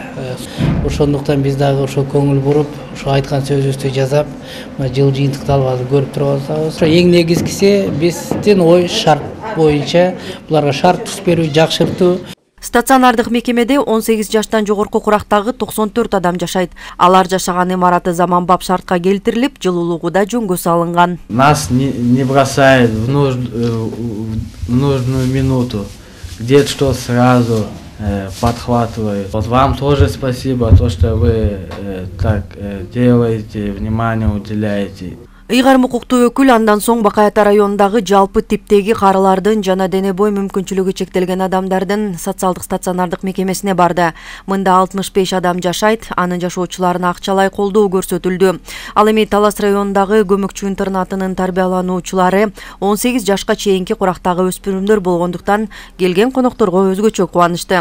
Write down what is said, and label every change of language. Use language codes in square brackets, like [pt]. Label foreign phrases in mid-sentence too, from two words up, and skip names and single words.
[ky] Ошондуктан биз дагы ошол көңүл буруп, ошо айткан сөзүбүздү жасап, жыл жыйынтыкты алып көрүп туруп атабыз. Эң негизгиси биздин ой шарт боюнча буларга шарт түзүп берүү, жакшыртуу. Стационардык мекемеде 18 жаштан жогорку курактагы 94 адам жашайт. Алар жашаган имараты заманбап шартка келтирилип, жылуулугу да жөнгө салынган. [ru] Нас не бросает в нужную минуту, где-то что сразу подхватывает. Вот вам тоже спасибо, то, что вы так делаете, внимание уделяете. [ky] Ыйгарым укуктуу өкүл андан соң Бакай Ата районундагы жалпы типтеги карылардын жана дене бой мүмкүнчүлүгү чектелген адамдардын социалдык стационардык мекемесине барды. Мында 65 адам жашайт, анын жашоочуларына акчалай колдоо көрсөтүлдү. Ал эми Талас районундагы көмөкчү интернатынын тарбиялануучулары 18 жашка чейинки курактагы өспүрүмдөр болгондуктан келген конокторго өзгөчө кубанычты.